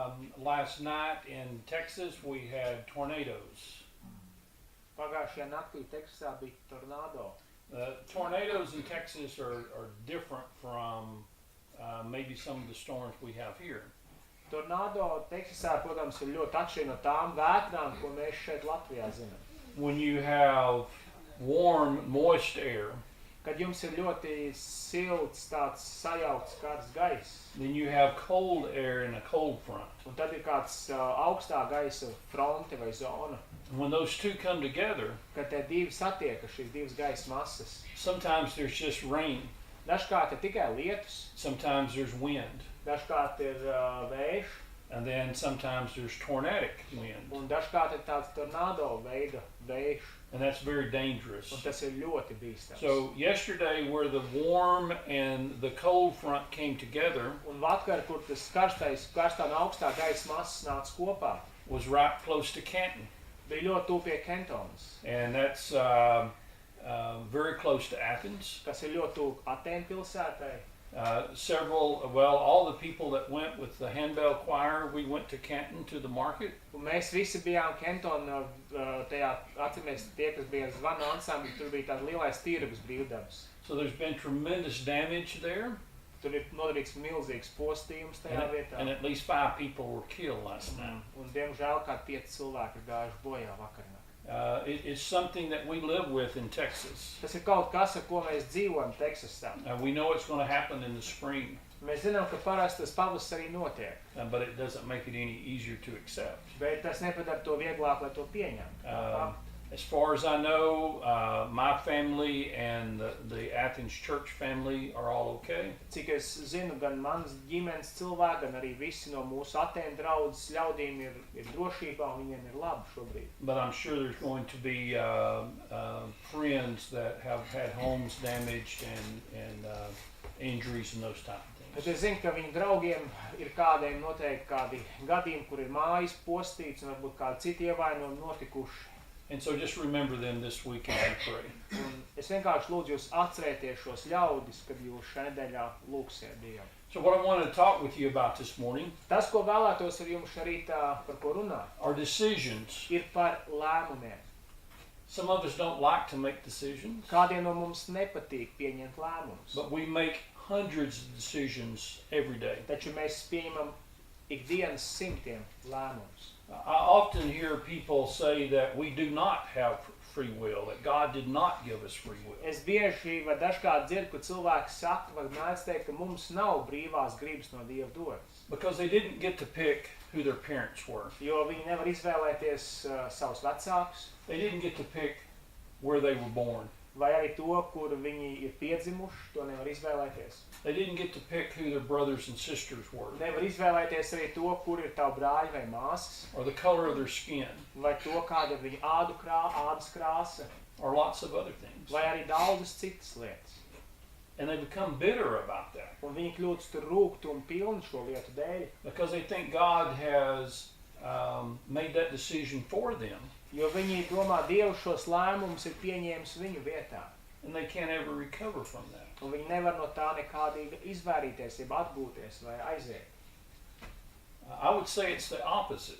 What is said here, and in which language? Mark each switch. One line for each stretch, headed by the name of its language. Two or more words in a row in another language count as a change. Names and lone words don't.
English: last night in Texas we had tornadoes.
Latvian: Pagājušajā naktī Teksasā bija tornado.
English: Tornadoes in Texas are different from maybe some of the storms we have here.
Latvian: Tornado Teksasā, protams, ir ļoti atšķirīga no tām vētrām, ko mēs šeit Latvijā zinām.
English: When you have warm, moist air,
Latvian: Kad jums ir ļoti silts, tāds sajaukts karsts gaiss,
English: then you have cold air in a cold front.
Latvian: un tad ir kāds augstā gaisa fronte vai zona.
English: And when those two come together,
Latvian: Kad tie divi satiekas, šīs divas gaisa masas,
English: sometimes there's just rain,
Latvian: dažkārt ir tikai lietus,
English: sometimes there's wind,
Latvian: dažkārt ir vējš,
English: and then sometimes there's tornadic wind.
Latvian: un dažkārt ir tāds tornado veida vējš,
English: And that's very dangerous.
Latvian: un tas ir ļoti bīstams.
English: So yesterday where the warm and the cold front came together
Latvian: Un vakar, kur tas karstā un augstā gaisa masas nāca kopā,
English: was right close to Canton.
Latvian: bija ļoti tuvu pie Kentonas,
English: And that's very close to Athens.
Latvian: kas ir ļoti tuvu Atēnu pilsētai.
English: All the people that went with the handbell choir, we went to Canton to the market.
Latvian: Un mēs visi bijām Kentonā, tajā atceramies tie, kas bija ar zvanu ansambli, tur bija tāds lielais tirgus brīvdabas.
English: So there's been tremendous damage there,
Latvian: Tur ir nodarīts milzīgs postījums tajā vietā.
English: and at least 5 people were killed last night.
Latvian: Un diemžēl kādi 5 cilvēki ir gājuši bojā vakarā.
English: It's something that we live with in Texas.
Latvian: Tas ir kaut kas, ar ko mēs dzīvojam Teksasā.
English: We know it's going to happen in the spring,
Latvian: Mēs zinām, ka parasti tas pavasarī notiek,
English: but it doesn't make it any easier to accept.
Latvian: bet tas nepadara to vieglāk, lai to pieņemtu.
English: As far as I know, my family and the Athens church family are all okay.
Latvian: Cik es zinu, gan mans ģimenes cilvēki, gan arī visi no mūsu Atēnu draudzes ļaudīm ir drošībā un viņiem ir labi šobrīd.
English: But I'm sure there's going to be friends that have had homes damaged and injuries and those type of
Latvian: Bet
English: things.
Latvian: es zinu, ka viņu draugiem ir kādiem noteikti kādi gadījumi, kur ir mājas postīts un varbūt kādi citi ievainojumi notikuši.
English: And so just remember them this week as you pray.
Latvian: Un es vienkārši lūdzu jūs atcerēties šos ļaudis, kad jūs šajā nedēļā lūgsiet Dievu.
English: So what I wanted to talk with you about this morning
Latvian: Tas, ko vēlētos ar jums šorīt par ko runāt,
English: are decisions.
Latvian: ir par lēmumiem.
English: Some of us don't like to make decisions,
Latvian: Kādiem no mums nepatīk pieņemt lēmumus,
English: but we make hundreds of decisions every day.
Latvian: taču mēs pieņemam ikdienas simtiem lēmumus.
English: I often hear people say that we do not have free will, that God did not give us free will.
Latvian: Es bieži vai dažkārt dzirdu, ka cilvēki saka, vai mēdz teikt, ka mums nav brīvās gribas no Dieva dotas,
English: Because they didn't get to pick who their parents were.
Latvian: jo viņi nevar izvēlēties savus vecākus,
English: They didn't get to pick where they were born.
Latvian: vai arī to, kur viņi ir piedzimuši, to nevar izvēlēties.
English: They didn't get to pick who their brothers and sisters were,
Latvian: Nevar izvēlēties arī to, kur ir tavi brāļi vai māsas,
English: or the color of their skin,
Latvian: vai to, kāda ir viņa ādas krāsa,
English: or lots of other things.
Latvian: vai arī daudzas citas lietas.
English: And they become bitter about that
Latvian: Un viņi kļūst rūgtumu pilni šo lietu dēļ,
English: because they think God has made that decision for them,
Latvian: jo viņi domā, Dievs šos lēmumus ir pieņēmis viņu vietā.
English: and they can't ever recover from that.
Latvian: Un viņi nevar no tā nekādīgi izvairīties, jeb atgūties vai aiziet.
English: I would say it's the opposite.